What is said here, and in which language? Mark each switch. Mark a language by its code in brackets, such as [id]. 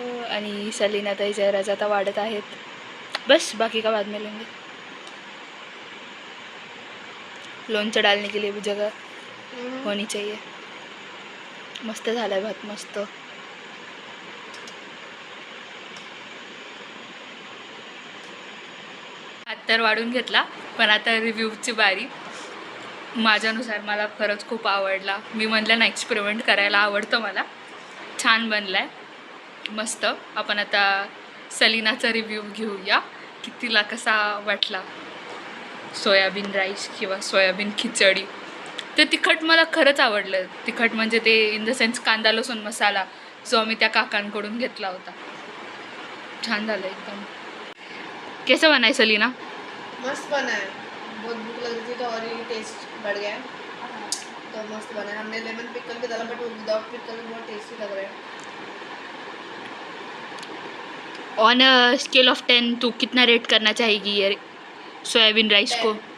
[mr] आणि सलीना ताई जयराज आता वाढत आहेत. [hi] बस बाकी का बाद में लेंगे. [mr] लोणचं [hi] डालने के लिए भी जगह होनी चाहिए. [mr] मस्त झालाय भात, मस्त. भात तर वाढून घेतला, पण आता रिव्ह्यूची बारी. माझ्यानुसार मला खरंच खूप आवडला. मी म्हणलं ना, एक्सपेरिमेंट करायला आवडतं मला. छान बनलाय, मस्त. आपण आता सलीनाचा रिव्ह्यू घेऊया की तिला कसा वाटला सोयाबीन राईस किंवा सोयाबीन खिचडी. ते तिखट मला खरंच आवडलं. तिखट म्हणजे ते इन द सेन्स कांदा लसूण मसाला जो आम्ही त्या काकांकडून घेतला होता. छान झालं एकदम. [hi] कैसा बनाय सलीना? मस्त बना है, बहुत भूख लग रही थी तो और ही टेस्ट बढ़ गया. तो मस्त बना है. हमने लेमन पिकल भी डाला, बट वो विदाउट पिकल बहुत टेस्टी लग रहा है. ऑन अ स्केल ऑफ 10 तू कितना रेट करना चाहेगी ये सोयाबीन राइस को?